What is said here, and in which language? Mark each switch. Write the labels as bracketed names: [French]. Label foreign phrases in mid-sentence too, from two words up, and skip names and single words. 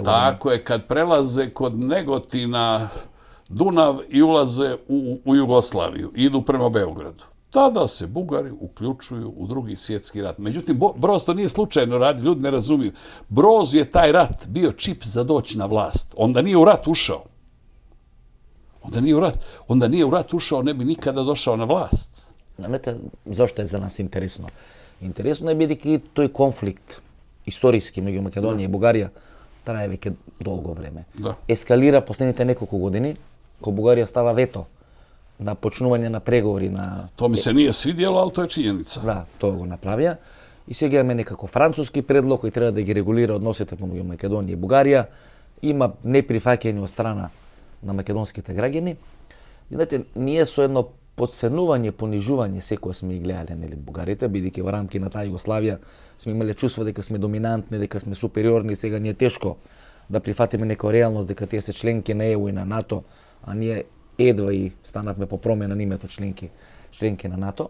[Croatian] Tako je, kad prelaze kod Negotina Dunav i ulaze u Jugoslaviju, idu prema Beogradu. da se Bugari uključuju u Drugi svjetski rat. Međutim, Broz to nije slučajno radio, ljudi ne razumiju. Broz je taj rat bio čip za doći na vlast. Onda nije u rat ušao. Onda nije u rat ušao, ne bi nikada došao na vlast. [Macedonian] Знаете, зашто е за нас интересно? Интересно е бидејќи тој конфликт историски меѓу Македонија и Бугарија трае веќе долго време. Да. Ескалира последните неколку години, кога Бугарија става вето на почнување на преговори на... [Croatian] To mi se nije svidjelo, ali to je činjenica. [Macedonian] Да, тоа го направија. И сега имаме некако француски предлог кој треба да ги регулира односите помеѓу Македонија и Бугарија. Има неприфаќање од страна на македонските граѓани. Знаете, ние со едно подценување, понижување секој сме ги гледале, нели, бугарите, бидејќи во рамки на таа Југославија сме имале чувство дека сме доминантни, дека сме супериорни, сега ни е тешко да прифатиме некоја реалност дека тие се членки на ЕУ и на НАТО, а ние едва и станавме по промена на името членки на НАТО.